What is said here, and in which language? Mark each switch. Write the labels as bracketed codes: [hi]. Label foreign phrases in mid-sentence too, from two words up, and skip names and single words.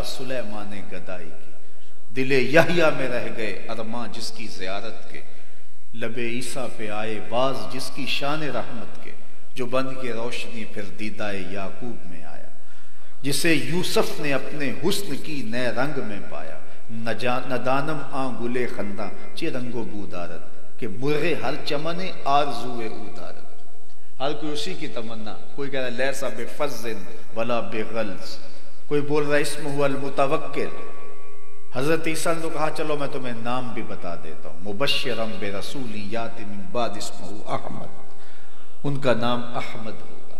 [ur] سلیمان نے گدائی کی، دل یحییٰ میں رہ گئے ارماں جس کی زیارت کے، لب عیسیٰ پہ آئے باز جس کی شان رحمت کے، جو بن کے روشنی پھر دیدہ یعقوب میں آیا، جسے یوسف نے اپنے حسن کی نئے رنگ میں پایا، [fa] ندانم آن گلے خنداں چے رنگ و بودارت، کہ مرغے ہر چمنے آرزوے اودارت۔ [ur] ہر کوئی اسی کی تمنا، کوئی کہہ رہا ہے [ar] لیسا بفظ ولا بغلظ، [ur] کوئی بول رہا ہے [ar] اسمہ المتوکل۔ [ur] حضرت عیسیٰ نے تو کہا چلو میں تمہیں نام بھی بتا دیتا ہوں، [ar] مبشرم برسول یاتی من بعد اسمہ احمد، [ur] ان کا نام احمد ہوگا۔